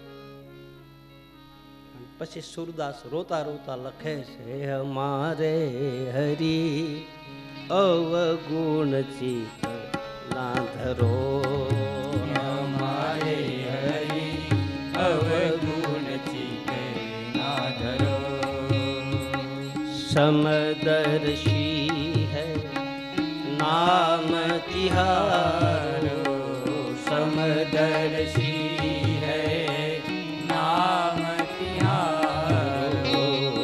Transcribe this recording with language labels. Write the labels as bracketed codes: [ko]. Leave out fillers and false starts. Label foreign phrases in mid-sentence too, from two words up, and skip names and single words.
[gu] પછી સુરદાસ રોતા રોતા લખે છે, [hi] अमारे हरी अवगुण चित लांधरो, अमारे हरी अवगुण चित नाधरो. समदर्शी है नाम तिहारो, समदर्शी है नाम तिहारो.